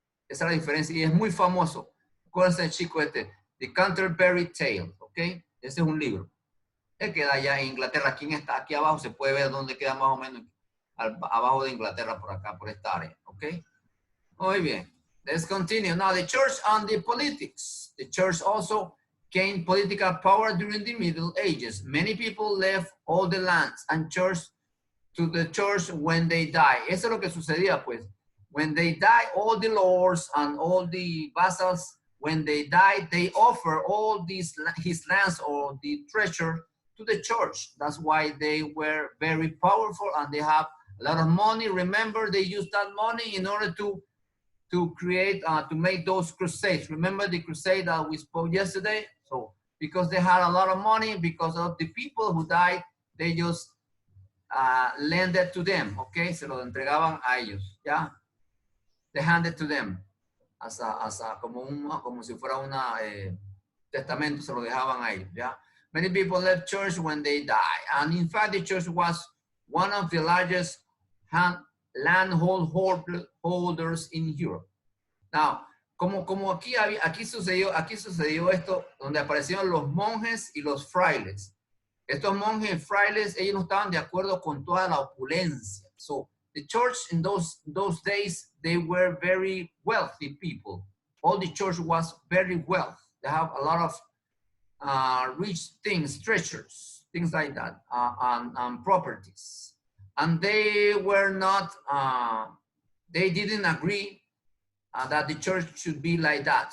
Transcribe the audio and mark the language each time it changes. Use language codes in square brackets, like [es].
[es] Esa es la diferencia y es muy famoso. ¿Cuál es el chico este? The Canterbury Tales, ¿ok? Ese es un libro. Él queda allá en Inglaterra. Aquí abajo se puede ver dónde queda más o menos abajo de Inglaterra, por acá, por esta área, ¿ok? Muy bien. [en] Let's continue. Now, the church and the politics. The church also gained political power during the Middle Ages. Many people left all the lands and church to the church when they die. [es] Eso es lo que sucedía, pues. [en] When they die, all the lords and all the vassals, when they died, they offer all his lands or the treasure to the church. That's why they were very powerful and they have a lot of money. Remember, they used that money in order to create, to make those crusades. Remember the crusade that we spoke yesterday? So, because they had a lot of money, because of the people who died, they just lended to them, okay? [es] Se lo entregaban a ellos, ¿ya? [en] They handed to them [es] como si fuera una testamento, se lo dejaban a ellos, ¿ya? [en] Many people left church when they die, and in fact, the church was one of the largest landhold holders in Europe. [es] Now, como aquí sucedió esto, donde aparecieron los monjes y los frailes. Estos monjes y frailes, ellos no estaban de acuerdo con toda la opulencia. [en] So, the church in those days, they were very wealthy people. all the church was very wealthy. They have a lot of rich things, treasures, things like that, and properties. And they were not, they didn't agree that the church should be like that.